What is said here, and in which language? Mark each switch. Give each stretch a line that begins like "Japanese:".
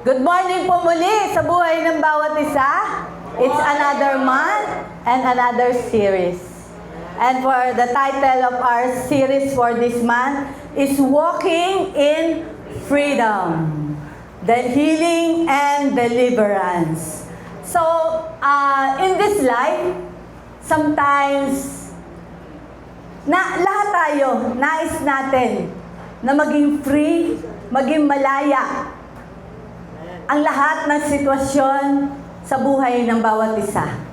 English: Good morning
Filipino: po muli sa buhay ng bawat isa.
English: It's another month and another series. And for the title of our series for this month is Walking in Freedom, the Healing and Deliverance. So, in this life, sometimes,
Filipino: lahat tayo, nais natin na maging free, maging malaya ang lahat ng sitwasyon sa buhay ng bawat isa.